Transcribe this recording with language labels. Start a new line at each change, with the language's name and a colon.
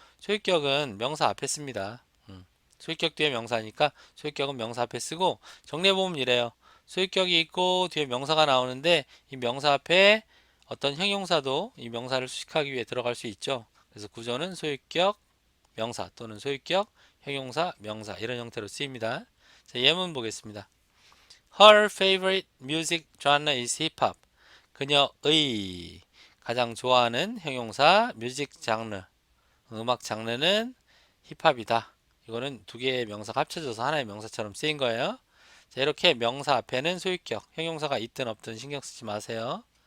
Korean: 소유격은 명사 앞에 씁니다. 소유격 뒤에 명사니까 소유격은 명사 앞에 쓰고 정리해보면 이래요. 소유격이 있고 뒤에 명사가 나오는데 이 명사 앞에 어떤 형용사도 이 명사를 수식하기 위해 들어갈 수 있죠. 그래서 구조는 소유격, 명사 또는 소유격, 형용사, 명사 이런 형태로 쓰입니다. 자, 예문 보겠습니다.
English: Her favorite music genre is hip hop.
Korean: 그녀의 가장 좋아하는 형용사 뮤직 장르, 음악 장르는 힙합이다. 이거는 두 개의 명사가 합쳐져서 하나의 명사처럼 쓰인 거예요. 자, 이렇게 명사 앞에는 소유격, 형용사가 있든 없든 신경 쓰지 마세요.